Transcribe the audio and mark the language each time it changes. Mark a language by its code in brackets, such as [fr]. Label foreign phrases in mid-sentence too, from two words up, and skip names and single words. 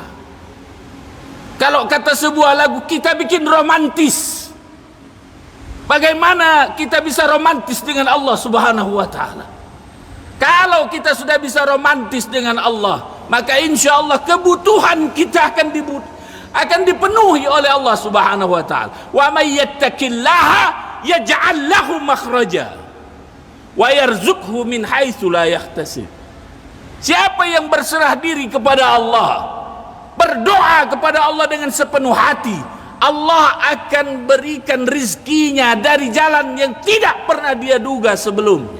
[id] Kalau kata sebuah lagu, kita bikin romantis. Bagaimana kita bisa romantis dengan Allah [ar] سبحانه وتعالى? [id] Kalau kita sudah bisa romantis dengan Allah, maka [ar] إن شاء الله [id] kebutuhan kita akan dipenuhi oleh Allah [ar] سبحانه وتعالى. ومن يتق الله يجعل له مخرجا ويرزقه من حيث لا يحتسب. [id] Siapa yang berserah diri kepada Allah, berdoa kepada Allah dengan sepenuh hati, Allah akan berikan rizkinya dari jalan yang tidak pernah dia duga sebelumnya.